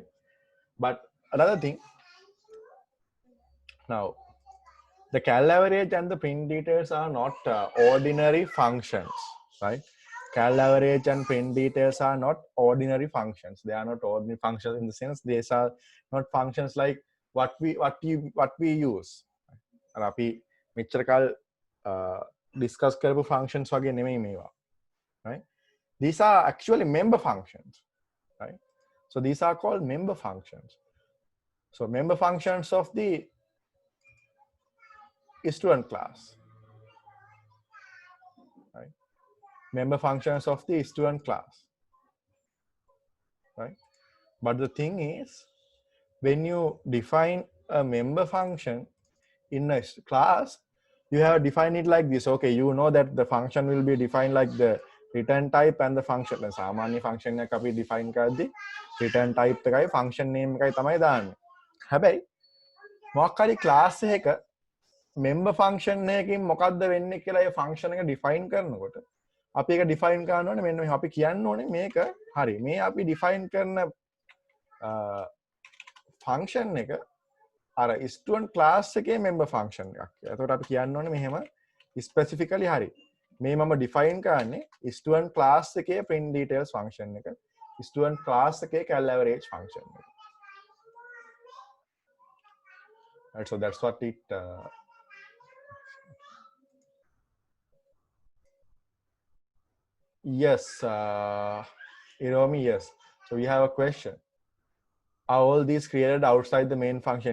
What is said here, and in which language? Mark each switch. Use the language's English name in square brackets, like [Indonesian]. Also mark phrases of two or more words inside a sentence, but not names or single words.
[English] But another thing, now the cal average and the print details are not ordinary functions, right? Cal average and print details are not ordinary functions. They are not ordinary functions in the sense these are not functions like what we use. [Sinhala] අර අපි මෙච්චර කාල discuss කරපු functions වගේ නෙමෙයි මේවා, [English] right? These are actually member functions, right? So these are called member functions. So member functions of the student class, right? Member functions of the student class, right? But the thing is, when you define a member function in a class, you have defined it like this. Okay, you know that the function will be defined like the return type and the function. [Sinhala] සාමාන්‍ය function එක අපි define කරද්දී [English] return type [Sinhala] එකයි [English] function name [Sinhala] එකයි තමයි දාන්නේ. හැබැයි මොකක් හරි class එකක [English] member function [Sinhala] එකකින් මොකද්ද වෙන්නේ කියලා ඒ function එක define කරනකොට අපි ඒක define කරන්න ඕනේ මෙන්න මේ අපි කියන්න ඕනේ මේක හරි මේ අපි define කරන function එක අර [English] student class [Sinhala] එකේ [English] member function [Sinhala] එකක්. එතකොට අපි කියන්න ඕනේ මෙහෙම specifically හරි. මේ මම define කරන්නේ [English] student class [Sinhala] එකේ [English] print details function [Sinhala] එක. [English] student class [Sinhala] එකේ [English] cal average function [Sinhala] එක. [English] Right, so that's what it yes, Iromi, yes. So we have a question. Are all these created outside the main function?